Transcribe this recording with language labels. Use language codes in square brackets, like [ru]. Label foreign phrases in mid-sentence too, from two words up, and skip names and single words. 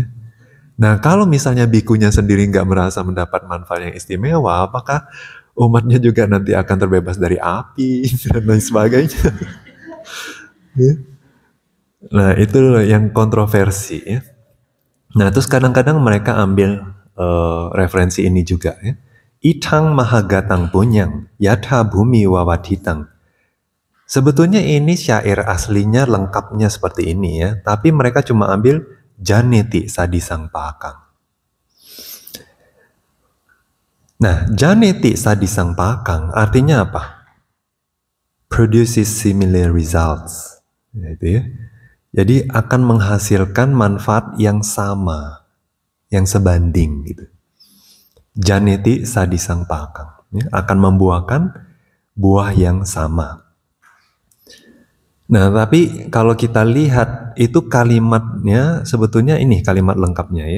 [id] Nah, kalau misalnya bikunya sendiri nggak merasa mendapat manfaat yang istimewa, apakah umatnya juga nanti akan terbebas dari api dan lain sebagainya? Ya. Nah, itu yang kontroversi ya. Nah, terus kadang-kadang mereka ambil referensi ini juga ya. [pi] Itang mahagatang punyang, yatha bumi wawatitang. [id] Sebetulnya ini syair aslinya lengkapnya seperti ini ya, tapi mereka cuma ambil [pi] janeti sadisang pakang. [id] Nah, [pi] janeti sadisang pakang [id] artinya apa? [en] Produces similar results. [id] Itu ya. Jadi akan menghasilkan manfaat yang sama, yang sebanding gitu. [pi] Janeti sadisang pakang. [id] Ya, akan membuahkan buah yang sama. Nah, tapi kalau kita lihat itu kalimatnya sebetulnya ini kalimat lengkapnya ya.